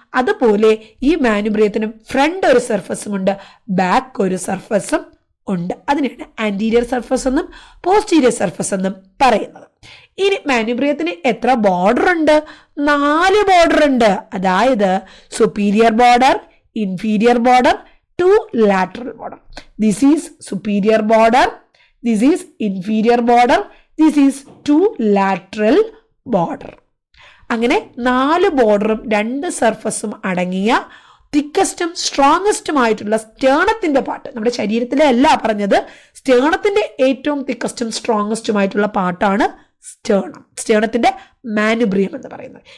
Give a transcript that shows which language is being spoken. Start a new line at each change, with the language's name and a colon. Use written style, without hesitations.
Malayalam: അതുപോലെ ഈ മാനുബ്രിയത്തിനും ഫ്രണ്ട് ഒരു സർഫസും ഉണ്ട്, ബാക്ക് ഒരു സർഫസും ഉണ്ട്. അതിനെയാണ് ആന്റീരിയർ സർഫസ് എന്നും പോസ്റ്റീരിയർ സർഫസ് എന്നും പറയുന്നത്. ഇനി മാനുബ്രിയത്തിന് എത്ര ബോർഡർ ഉണ്ട്? 4 ബോർഡർ ഉണ്ട്. അതായത് superior border, inferior border, 2 lateral border.
English: This is superior border, this is inferior border, this is 2 lateral border.
Malayalam: അങ്ങനെ 4 ബോർഡറും 2 സർഫസും അടങ്ങിയ തിക്കസ്റ്റും സ്ട്രോങ്ങസ്റ്റുമായിട്ടുള്ള സ്റ്റേണത്തിന്റെ പാർട്ട്, നമ്മുടെ ശരീരത്തിലെ അല്ല പറഞ്ഞത്, സ്റ്റേണത്തിന്റെ ഏറ്റവും തിക്കസ്റ്റും സ്ട്രോങ്ങസ്റ്റുമായിട്ടുള്ള പാർട്ടാണ് സ്റ്റേണത്തിന്റെ മാനുബ്രിയം എന്ന് പറയുന്നത്.